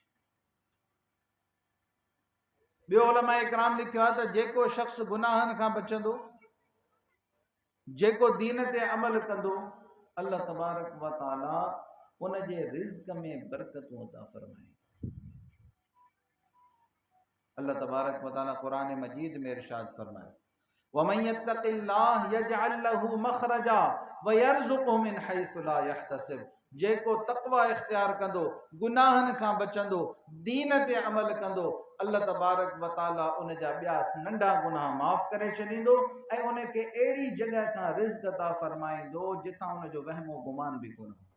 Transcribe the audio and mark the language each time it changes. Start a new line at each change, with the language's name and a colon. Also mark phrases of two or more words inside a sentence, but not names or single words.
Sindhi: ॿियो उलमा इकराम लिखियो आहे त जेको शख़्स गुनाहनि खां बचंदो, जेको दीन ते अमल कंदो,
Arabic: الله تبارك وتعالى
Sindhi: उन जे रिज़्क़ में बरकतूं अता फरमाए।
Arabic: الله تبارك وتعالى
Sindhi: क़ुरान मजीद में इरशाद फरमाए,
Arabic: ومن يتق الله يجعل له مخرجا ويرزقه من حيث لا يحتسب.
Sindhi: जेको तक़वा इख्तियार कंदो, गुनाहनि खां बचंदो, दीन ते अमल कंदो,
Arabic: الله تبارك وتعالى
Sindhi: उन जा ॿिया नंढा गुनाह माफ़ करे छॾींदो ऐं उनखे अहिड़ी जॻह खां रिज़्क़ अता फरमाईंदो जितां उनजो वहमो गुमान बि कोन।